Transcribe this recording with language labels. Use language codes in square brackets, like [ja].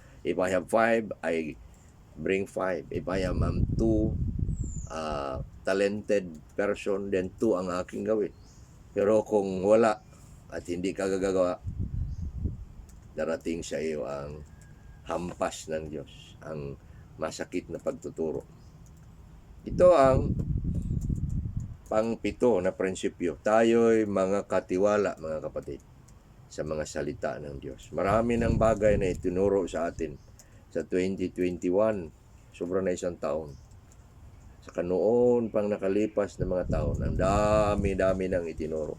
[en] If I have 5, I bring 5. If I am 2 talented person, then 2 [tl] ang aking gawin. Pero kung wala at hindi ka gagawa, darating sa iyo ang hampas ng Diyos, ang masakit na pagtuturo. Ito ang pang-7 na prinsipyo. Tayo'y mga katiwala, mga kapatid, sa mga salita ng Diyos. Marami ng bagay na itinuro sa atin sa 2021, sobra na 1 taon. Saka noon pang nakalipas na mga taon, ang dami-dami ng itinuro.